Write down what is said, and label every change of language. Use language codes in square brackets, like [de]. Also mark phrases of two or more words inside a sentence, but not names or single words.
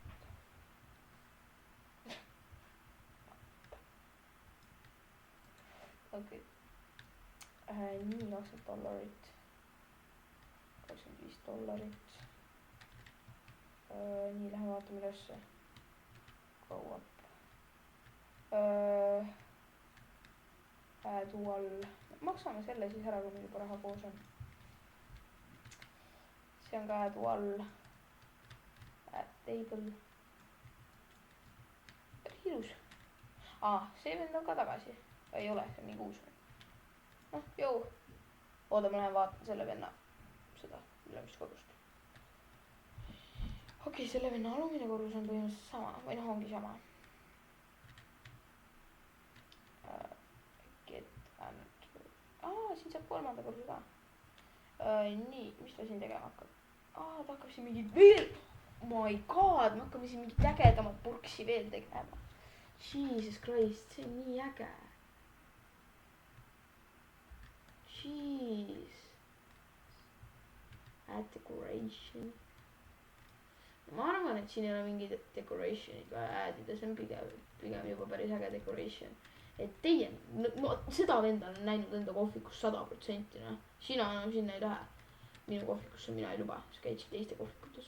[et] Okei. Nii, $20. $25. Nii, lähme vaatame ülesse. [en] Go up. Add all. [et] Maksame selle siis ära, kui meil juba raha koos on. See on ka [en] add all. Add table. [et] Ilus. See vend on ka tagasi. Ei ole, see on mingi uus. Noh, jõu. Oota, ma lähen vaatan selle venna seda ülemist korrust. Okei, selle venna alumine korrus on põhimõtteliselt sama. Või noh, ongi sama. Siin saab kolmanda korru ka. Nii, mis ta siin tegema hakkab? Ta hakkab siin mingi veel... [en] My god, [et] me hakkame siin mingit ägedamat purksi veel tegema. [en] Jesus Christ, [et] see on nii äge. [en] Jeez. Add decoration. [et] Ma arvan, et siin ei ole mingi decoration'id vaja addida, see on pigem juba päris äge decoration. Et teie, ma seda venda olen näinud enda kohvikus 100%, noh. Sina enam sinna ei lähe. Minu kohvikusse mina ei luba, sa käid teiste kohvikutes.